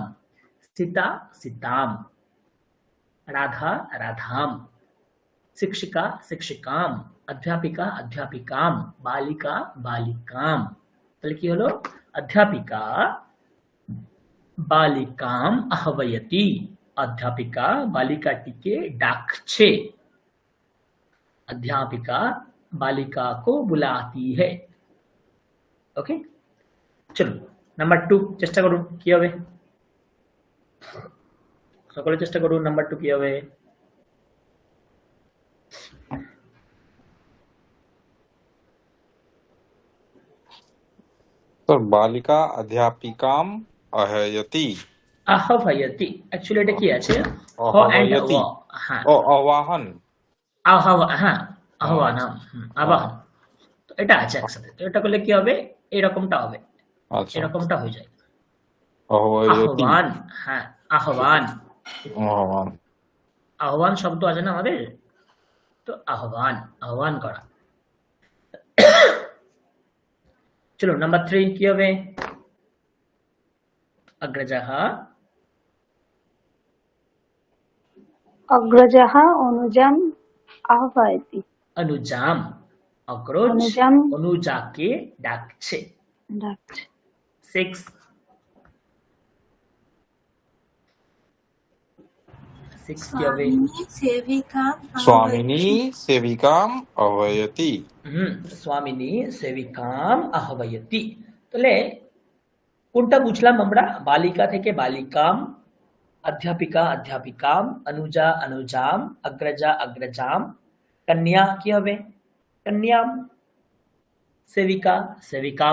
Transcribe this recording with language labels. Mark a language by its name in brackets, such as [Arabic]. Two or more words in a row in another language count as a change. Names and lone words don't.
[Sanskrit] সীতা সীতাম, রাধা রাধাম, শিক্ষিকা শিক্ষিকাম, অধ্যাপিকা অধ্যাপিকাম, বালিকা বালিকাম। [Bangla] তাহলে কি হলো? [Sanskrit] অধ্যাপিকা বালিকাম আহ্বায়তি, [Bangla] অধ্যাপিকা বালিকাটিকে ডাকছে। [Hindi] अध्यापिका बालिका को बुलाती है। [Bangla] ओके, चलो নাম্বার 2 চেষ্টা করুন কি হবে, সকলে চেষ্টা করুন। নাম্বার 2 কি হবে? [Sanskrit] तो बालिका अध्यापिकाम अहयति। [Bangla] আহ্বায়তি, অ্যাকচুয়ালি এটা কি আছে? হ এন্ড [Sanskrit] अहवयति। [Bangla] ও। হ্যাঁ, [Hindi] ओ आवाहन। [Bangla] হ্যাঁ, আহ্বানাম, আবাহন। তো এটা আছে একসাথে, তো এটা করলে কি হবে? এরকমটা হবে, [Hindi] अच्छा, [Bangla] এরকমটা হয়ে যায়। [Sanskrit] अहवयति। [Bangla] আহ্বান, হ্যাঁ আহ্বান, [Hindi] आह्वान। [Bangla] আহ্বান শব্দ আছে না আমাদের, তো আহ্বান, আহ্বান করা। চলো নাম্বার 3 কি হবে? [Sanskrit] अग्रजः अग्रजः अनुजाम् आह्वयति। अनुजाम, अग्रज अनुजाम [Bangla] অনুজাকে ডাকছে। डाकছে। 6 কি হবে? [Sanskrit] स्वामिनी सेविकाम स्वामिनी सेविकाम अहवयति। स्वामिनी सेविकाम আহ্বায়তি। [Bangla] তাহলে কোনটা বুঝলাম আমরা? বালিকা থেকে বালিকাম, অধ্যাপিকা অধ্যাপিকাম, অনুজা অনুজাম, অগ্রজা অগ্রজাম, কন্যা কি হবে? [Sanskrit] কন্যাম, সেবিকা সেবিকাম।